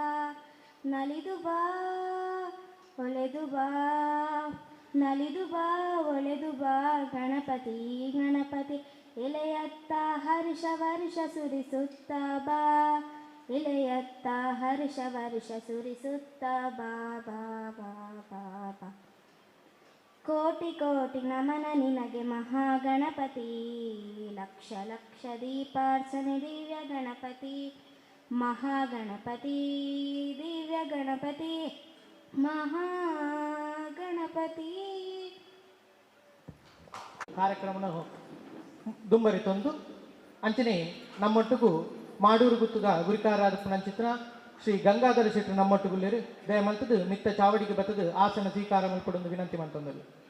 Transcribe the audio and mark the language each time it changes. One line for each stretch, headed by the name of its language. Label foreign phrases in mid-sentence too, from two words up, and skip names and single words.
Kannada: ನಲಿದು ಬಾ ಒಳೆದು ಬಾ, ನಲಿದು ಬಾ ಒಳೆದು ಬಾ ಗಣಪತಿ ಗಣಪತಿ, ಎಲೆಯತ್ತ ಹರ್ಷ ವರ್ಷ ಸುರಿಸುತ್ತ ಬಾ, ಎಲೆಯತ್ತ ಹರ್ಷ ವರ್ಷ ಸುರಿಸುತ್ತ ಬಾ ಬಾ ಬಾ ಬಾ ಬಾ. ಕೋಟಿ ಕೋಟಿ ನಮನ ನಿನಗೆ ಮಹಾಗಣಪತಿ, ಲಕ್ಷ ಲಕ್ಷ ದೀಪಾರ್ಚನೆ ದಿವ್ಯ ಗಣಪತಿ, ಮಹಾಗಣಪತಿ ದಿವ್ಯ ಗಣಪತಿ ಮಹಾಗಣಪತಿ.
Tulu: ಕಾರ್ಯಕ್ರಮನ ದುಂಬರಿ ತಂದು ಅಂಚನೆ ನಮ್ಮೊಟ್ಟಿಗೂ ಮಾಡೂರು ಗುತ್ತುಗ ಗುರಿಕಾರಾದ ಪುನಂಚಿತ್ರ ಶ್ರೀ ಗಂಗಾಧರ ಶೆಟ್ಟರು ನಮ್ಮೊಟ್ಟಿಗುಳ್ಳೇರು ದಯಮಲ್ತದು ಮಿತ್ತ ಚಾವಡಿಗೆ ಬತ್ತದು ಆಸನ ಸ್ವೀಕಾರ ಮಲ್ಪಡೊಂದು ವಿನಂತಿ ಮಾಡ್ತಂದರು.